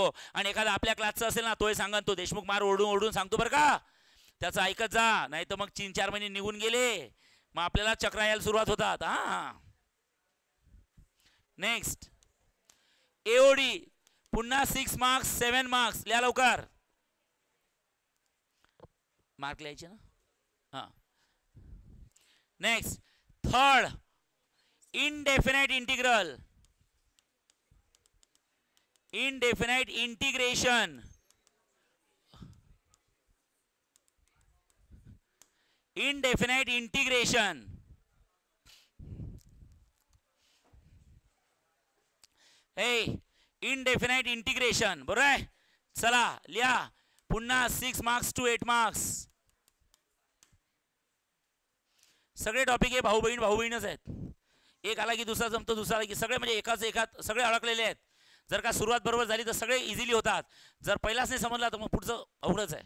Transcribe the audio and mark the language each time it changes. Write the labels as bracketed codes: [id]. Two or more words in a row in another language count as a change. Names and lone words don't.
[mr] आणि एखादा आपल्या क्लासचा असेल ना, तोही सांगा, तो देशमुख मार ओरडून सांगतो बरं का, त्याचं ऐकत जा, नाही तर मग 3-4 महिने निघून गेले, मग आपल्याला चक्रा यायला सुरुवात होतात. हां, नेक्स्ट AOD, पुन्हा 6 मार्क्स 7 मार्क्स. लिहा लवकर, मार्क लिहायचे ना. [en] हां, next third indefinite integral, indefinite integration, indefinite integration. Hey, indefinite integration, [mr] बरोबर आहे. चला लिहा पुन्हा 6 [en] marks to 8 marks. [mr] सगळे टॉपिक हे भाऊ बहीणच आहेत. एक आला की दुसरा जमतो, दुसरा आला की सगळे म्हणजे एकात सगळे अडकलेले आहेत. जर का सुरुवात बरोबर झाली तर सगळे इझिली होतात. जर पहिलाच नाही समजला तर मग पुढचं अवघडच आहे.